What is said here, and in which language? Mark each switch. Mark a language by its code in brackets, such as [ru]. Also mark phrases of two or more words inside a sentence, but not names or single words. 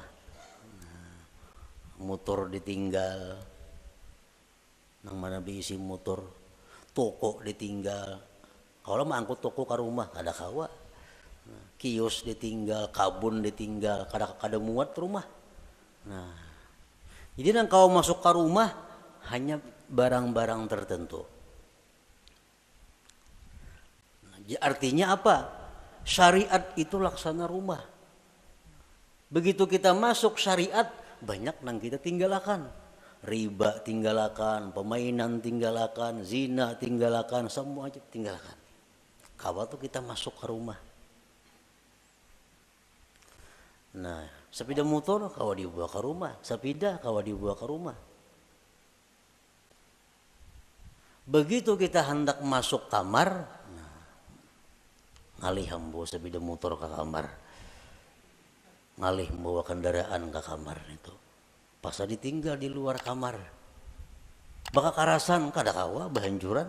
[bjn] Nah, motor ditinggal, nang mana diisi motor, toko ditinggal. Kalau mangkut toko ke rumah, kada kawa. Nah, kios ditinggal, kabun ditinggal, kada muat rumah. Nah, jadi nang kau masuk ke rumah hanya barang-barang tertentu. [id] Nah, artinya apa? Syariat itu laksana rumah. Begitu kita masuk syariat, banyak nang kita tinggalkan. Riba tinggalkan, permainan tinggalkan, zina tinggalkan, semua aja tinggalkan. Kalau tuh kita masuk ke rumah. [bjn] Nah, sepeda motor kawa dibawa ke rumah, sepeda kawa dibawa ke rumah. Begitu kita hendak masuk kamar, nah, ngalih hambo sepeda motor ke kamar, ngalih bawa kendaraan ke kamar itu, pas ditinggal di luar kamar, baka karasan kada kawa bahanjuran.